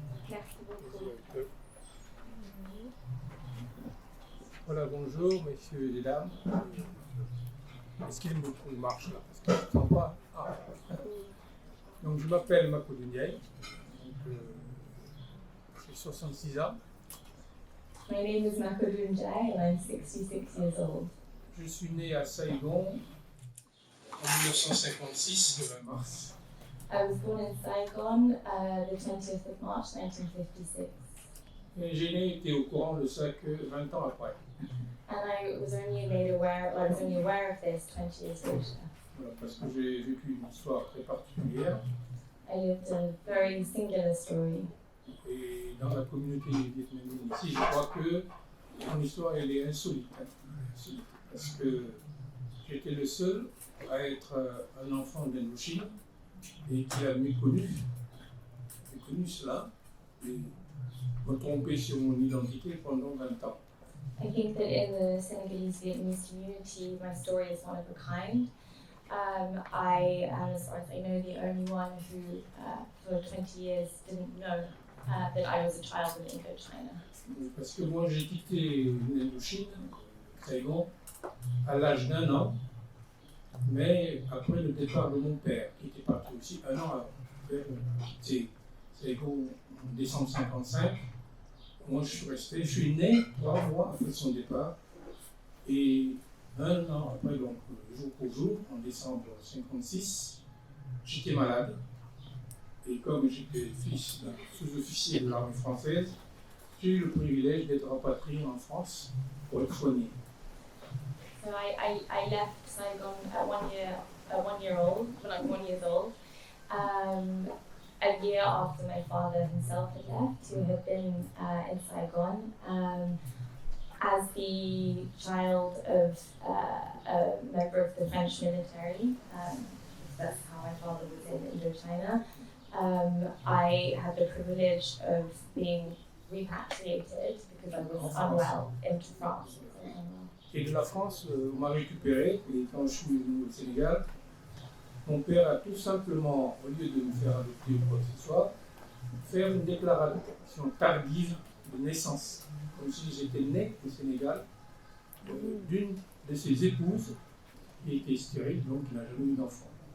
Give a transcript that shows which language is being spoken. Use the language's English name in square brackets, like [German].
[French] Merci beaucoup. Voilà, bonjour messieurs et dames. Est-ce qu'il y a beaucoup de marche là? Parce que je ne sens pas. Ah. Donc je m'appelle Macodou Ndiaye. J'ai 66 ans. [English] My name is Macodou Ndiaye and I'm 66 years old. [French] Je suis né à Saigon en 1956, le 20 mars. [English] I was born in Saigon the 20th of March 1956. [French] Et j'ai été au courant de ça que 20 ans après. [English] And I was only aware of this 20 years later. [French] Voilà, parce que j'ai vécu une histoire très particulière. [English] I lived a very singular story. [French] Et dans la communauté vietnamienne ici, je crois que mon histoire elle est insolite. Parce que j'étais le seul à être un enfant d'Indochine et qui a méconnu cela et me trompé sur mon identité pendant 20 ans. [English] I think that in the Senegalese Vietnamese community, my story is one of a kind. I am, as far as I know, the only one who, for 20 years, didn't know that I was a child of Indochina. [French] Parce que moi, j'ai quitté l'Indochine, Saigon, à l'âge d'1 an, mais après le départ de mon père, qui était parti aussi 1 an avant. Mon père a quitté Saigon en décembre 1955. Moi, je suis né 3 mois après son départ, et 1 an après, donc jour pour jour, en décembre 1956, j'étais malade. Et comme j'étais fils d'un sous-officier de l'armée française, j'ai eu le privilège d'être rapatrié en France pour être soigné. [English] So I left Saigon at 1 year old, when I was 1 year old. A year after my father himself had left, who had been in Saigon, as the child of a member of the French military. That's how my father was in Indochina. I had the privilege of being repatriated because I was unwell into France. [French] Et de la France, on m'a récupéré, et quand je suis venu au Sénégal, mon père a tout simplement, au lieu de me faire adopter ou quoi que ce soit, faire une déclaration tardive de naissance, comme si j'étais né au Sénégal, d'une de ses épouses qui était stérile, donc qui n'a jamais eu d'enfant.